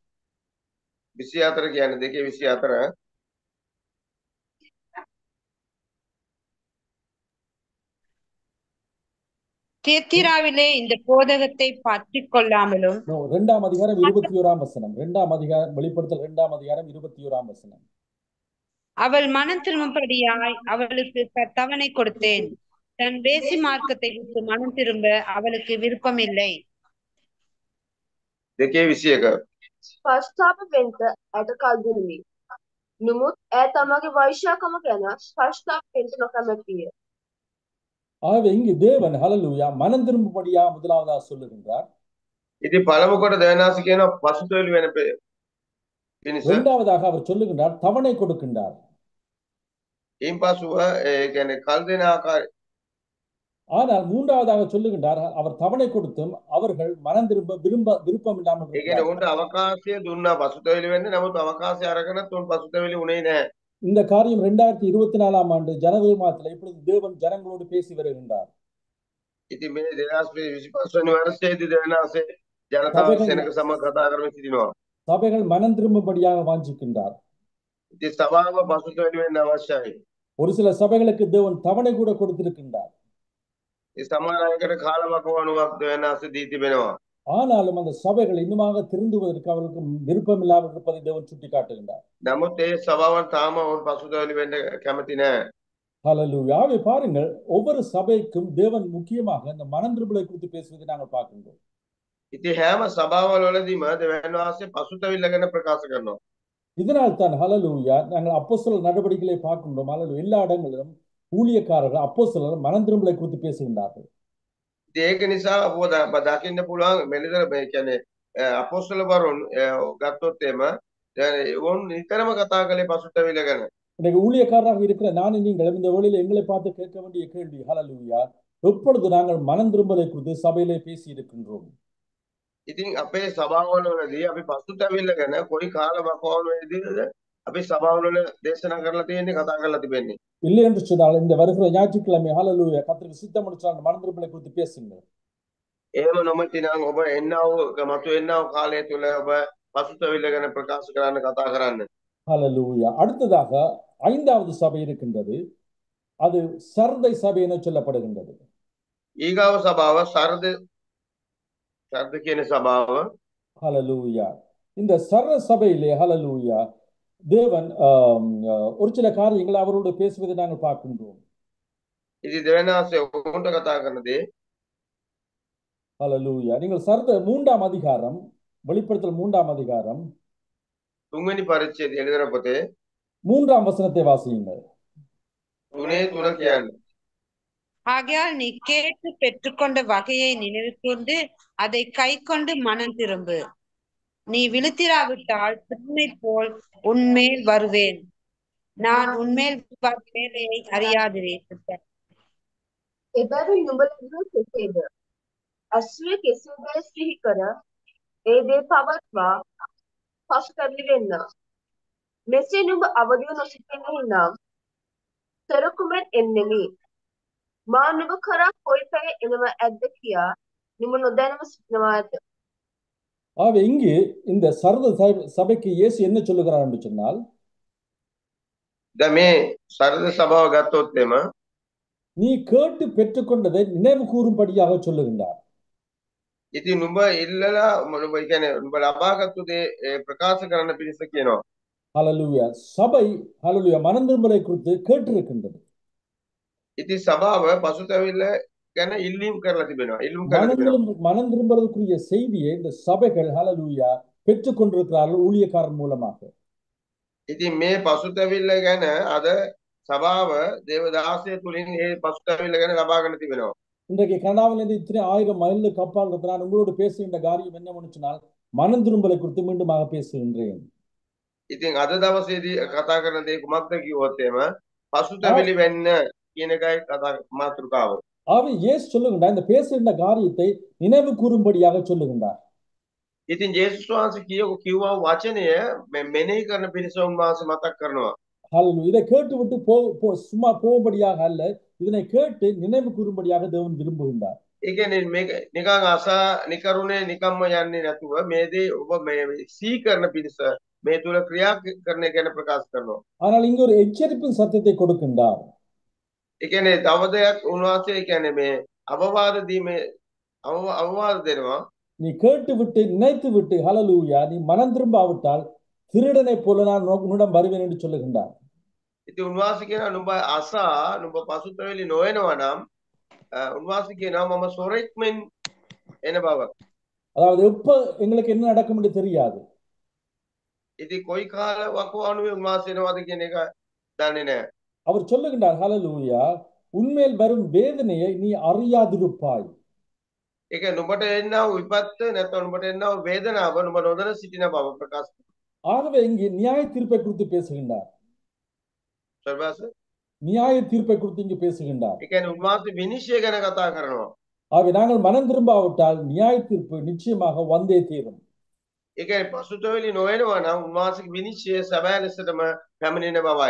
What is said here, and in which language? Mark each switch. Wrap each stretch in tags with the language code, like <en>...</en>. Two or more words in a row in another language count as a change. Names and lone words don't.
<si>24 කියන්නේ 2:24</si> <ta>தியத்திராவிலே இந்த போதகத்தை பற்றிக் கொள்ளாமலும் 2ஆம் அதிகாரம் 21ஆம் வசனம். 2ஆம் அதிகாரம் வெளிப்படுத்தல் 2ஆம் அதிகாரம் 21ஆம் வசனம். அவள் மனம் திரும்பும்படியாய் அவளுக்கு தவணை கொடுத்தேன். தன் வேசி மார்க்கத்தை விட்டு மனம் திரும்ப அவளுக்கு விருப்பம் இல்லை. 2:21</ta> <si>පශ්චාප වෙන්න ඇයට කල් දුන්නෙමි. නමුත් ඇය තමගේ වෛශ්‍යාකම ගැන පශ්චාප වෙන්න නොකමැතිය.</si> <ta>ஆகவே இங்கு தேவன் ஹalleluya மனம் திரும்பும்படியா முதலாவதாக சொல்லுகின்றார்.</ta> <si>ඉතින් පළමු කොට දෙවන් වහන්සේ කියනවා පසුතැවිලි වෙන පිණිස.</si> <ta>இரண்டாவதாக அவர் சொல்லுகின்றார் தவணை கொடுக்கின்றார்.</ta> <si>ඊන් පසුව ඒ කියන්නේ කල් දෙන ආකාරය.</si> <ta>ஆனால் மூன்றாவதாக சொல்லுகின்றார் அவர் தவணை கொடுத்தும் அவர்கள் மனம் திரும்ப விருப்பம் இல்லாமல்</ta> <si>ඒ කියන්නේ උන්ට අවකාශය දුන්නා පසුතැවිලි වෙන්න. නමුත් අවකාශය අරගෙනත් උන් පසුතැවිලි උනේ නැහැ.</si> <ta>இந்த காரியம் 2024ஆம் ஆண்டு ஜனவரி மாதத்தில் இப்பொழுது தேவன் ஜனங்களோடு பேசி வருகின்றார்.</ta> <si>ඉතින් මේ 2025 වෙනි වර්ෂයේදී දෙවන් වහන්සේ ජනතාව සෙනඟ සමග කතා කරමින් සිටිනවා.</si> <ta>சபைகள் மனம் திரும்பும்படியாக வாஞ்சிக்கின்றார்.</ta> <si>ඉතින් සභාව පසුතැවිලි වෙන්න අවශ්‍යයි.</si> <ta>ஒரு சில சபைகளுக்கு தேவன் தவணை கூட கொடுத்திருக்கின்றார்.</ta> <si>ඒ සමහර අයකට කාලවකවානුවක් දෙවන් වහන්සේ දී තිබෙනවා.</si> <ta>ஆனாலும் அந்த சபைகள் இன்னுமாக திருந்துவதற்கு அவர்களுக்கு விருப்பம் இல்லாமல் இருப்பதை தேவன் சுட்டி காட்டுகின்றார்.</ta> <si>නමුත් ඒ සභාවන් තාම ඔවුන් පසුතැවිලි වෙන්න කැමති නැහැ.</si> <ta>ஹalleluya பாருங்கள் ஒவ்வொரு சபைக்கும் தேவன் முக்கியமாக இந்த மனம் திரும்பலை குறித்து பேசுவதை நாங்கள் பார்க்கின்றோம்.</ta> <si>ඉතින් හැම සභාවල් වලදීම දෙවන් වහන්සේ පසුතැවිල්ල ගැන ප්‍රකාශ කරනවා.</si> <ta>இதனால் தான் ஹalleluya நாங்கள் அப்போஸ்தலர் நடவடிக்கைகளை பார்க்கின்றோம். ஹalleluya எல்லா இடங்களிலும் ஊழியக்காரர்கள் அப்போஸ்தலர் மனம் திரும்பலை குறித்து பேசுகின்றார்கள்.</ta> <si>ඒක නිසා අපව දකින්න පුළුවන් මෙලිදර මේ කියන්නේ අපොස්තලවරුන් ගත්තොත් එම ඕන් නිතරම කතා කළේ පසුතැවිල්ල ගැන.</si> <ta>இன்னைக்கு ஊழியக்காரராக இருக்கிற நானும் நீங்களும் இந்த வேளையில எங்களை பார்த்து கேட்க வேண்டிய கேள்வி ஹalleluya எப்பொழுது நாங்கள் மனம் திரும்பலை குறித்து சபையிலே பேசி இருக்கின்றோம்.</ta> <si>ඉතින් අපේ සභාවල් වලදී අපි පසුතැවිල්ල ගැන කොයි කාලවකවානුවේදීද අපි සභාවල් වල දේශනා කරලා තියෙන්නේ කතා කරලා තිබෙන්නේ.</si> <ta>இல்லை என்று சொன்னால் இந்த வருகிற ஞாயிற்றுக்கிழமை ஹalleluya கர்த்தருக்கு சித்தம் என்று சொன்னால் மனம் திரும்பலை குறித்து பேசுங்கள்.</ta> <si>එහෙම නොමැතිනම් ඔබ මතු එන්නව කාලය තුල ඔබ පසුතැවිල්ල ගැන ප්‍රකාශ කරන්න කතා කරන්න.</si> <ta>ஹalleluya அடுத்ததாக 5வது சபை இருக்கின்றது. அது சர்தை சபை என சொல்லப்படுகின்றது.</ta> <si>ඊගාව සභාව සර්ද කියන සභාව.</si> <ta>ஹalleluya இந்த சர்த சபையிலே ஹalleluya தேவன் ஒரு சில காரியங்களை அவரோடு பேசுவதை நாங்கள் பார்க்கின்றோம்.</ta> <si>ඉතින් දෙවන් වහන්සේ උන්ට කතා කරනදී</si> <ta>ஹalleluya நீங்கள் சர்த 3ஆம் அதிகாரம் வெளிப்படுத்தல் 3ஆம் அதிகாரம்</ta> <si>3 වෙනි පරිච්ඡේදය එළිදර පොතේ</si> <ta>3ஆம் வசனத்தை வாசியுங்கள்.</ta> <si>3 කියන්නේ</si> <ta>ஆகையால் நீ கேட்டு பெற்றுக்கொண்ட வகையை நினைவு கூர்ந்து அதை கை கொண்டு மனம் திரும்பு. நீ விழுத்திராவிட்டால் திருமை போல் உன்மேல் வருவேன். நான் உன்மேல் வேலையை அறியாதிரேன்.</ta> <si>එබැවින් නුඹලා කෙසේද? අස්වේ කෙසේද සිහි කර ඒ දේ පවත්වා පසුතැවිලි වෙන්න. මෙසේ නුඹ අවදිව නොසිටින්නේ නම් තෙරකුමෙන් එන්නෙමි. මා නුඹ කරා කොයි පැය එනව ඇද්ද කියා නුඹ නොදැනව සිටිනවා ඇත.</si> <ta>ஆகவே இங்கு இந்த சபைக்கு இயேசு என்ன சொல்லுகிறார் என்று சொன்னால்,</ta> <si>දැන් මේ සරද සභාව ගත්තොත් එම</si> <ta>நீ கேட்டு பெற்றுக்கொண்டதை நினைவு கூறும்படியாக சொல்லுகின்றார்.</ta> <si>ඉතින් නුඹ ඉල්ලලා නුඹ කියන්නේ නුඹ ලබාගත්තු දේ ප්‍රකාශ කරන්න පිණිස කියනවා.</si> <ta>ஹalleluya. சபை ஹalleluya மனம் திரும்பலை குறித்து கேட்டிருக்கின்றது.</ta> <si>ඉතින් සභාව පසුතැවිල්ල ගැන ඉල්ලීම් කරලා තිබෙනවා. ඉල්ලුම් කරලා තිබෙනවා.</si> <ta>மனம் திரும்புவதற்குரிய செய்தியை இந்த சபைகள் ஹalleluya பெற்றுக் கொண்டிருக்கிறார்கள் ஊழியக்காரர் மூலமாக.</ta> <si>ඉතින් මේ පසුතැවිල්ල ගැන අද සභාව දේවදාසය තුලින් මේ පසුතැවිල්ල ගැන ලබාගෙන තිබෙනවා.</si> <ta>இன்றைக்கு கனடாவிலிருந்து இத்தனை 1000 மைலுக்கு அப்பால் நான் உங்களோடு பேசுகின்ற காரியம் என்னவென்று சொன்னால், மனம் திரும்பலை குறித்து மீண்டுமாக பேசுகின்றேன்.</ta> <si>ඉතින් අද දවසේදී කතා කරන දේ කුමක්ද කිව්වොත් එම පසුතැවිලි වෙන්න කියන එකයි කතා මාතෘකාව.</si> <ta>ஆகவே இயேசு சொல்லுகின்றார், இந்த பேசுகின்ற காரியத்தை நினைவு கூறும்படியாக சொல்லுகின்றார்.</ta> <si>ඉතින් ජේසුස් වහන්සේ කිව්වා වචනය මෙනෙහි කරන පිණිස උන්වහන්සේ මතක් කරනවා.</si> <ta>ஹalleluya. இதை கேட்டு விட்டு சும்மா போகும்படியாக அல்ல, இதனை கேட்டு நினைவு கூறும்படியாக தேவன் விரும்புகின்றார்.</ta> <si>ඒ කියන්නේ මේක නිකන් අසා නිකරුණේ නිකම්ම යන්නේ නැතුව මේ දේ ඔබ මේ සී කරන පිණිස මේ තුල ක්‍රියා කරන ගැන ප්‍රකාශ කරනවා.</si> <ta>ஆனால் இங்கு ஒரு எச்சரிப்பின் சத்தத்தை கொடுக்கின்றார்.</ta> <si>ඒ කියන්නේ තව දෙයක් උන්වහන්සේ කියන්නේ මේ අවවාද දීමේ අවවාද දෙනවා.</si> <ta>நீ கேட்டு விட்டு நினைத்து விட்டு ஹalleluya நீ மனம் திரும்பாவிட்டால் திருடனை போல நான் உன்னிடம் வருவேன் என்று சொல்லுகின்றார்.</ta> <si>ඉතින් උන්වහන්සේ කියනවා නුඹ අසා නුඹ පසුතැවිලි නොවනවා නම් උන්වහන්සේ කියනවා මම සොරෙක් මෙන් එන බව.</si> <ta>அதாவது எப்ப எங்களுக்கு என்ன நடக்கும் என்று தெரியாது.</ta> <si>ඉතින් කොයි කාල වකවානුවේ උන්වහන්සේ එනවද කියන එක දන්නේ නැහැ.</si> <ta>அவர் சொல்லுகின்றார் ஹalleluya உன்மேல் வரும் வேதனையை நீ அறியாதிருப்பாய்.</ta> <si>ඒක නුඹට එන්නව විපත්ත නැත්නම් නුඹට එන්නව වේදනාව නුඹ නොදැන සිටින බව ප්‍රකාශ කරනවා.</si> <ta>ஆகவே இங்கே நியாய தீர்ப்பை குறித்து பேசுகின்றார். සර්වාස நியாய தீர்ப்பை குறித்து இங்கு பேசுகின்றார்.</ta> <si>ඒ කියන්නේ උන්වහන්සේ විනිශ්චය ගැන කතා කරනවා.</si> <ta>ஆகவே நாங்கள் மனம் திரும்பாவிட்டால் நியாய தீர்ப்பு நிச்சயமாக வந்தே தீரும்.</ta> <si>ඒ කියන්නේ පසුතැවිලි නොවනවා නම් උන්වහන්සේගේ විනිශ්චය සැබෑ ලෙසටම පැමිණෙන බවයි.</si>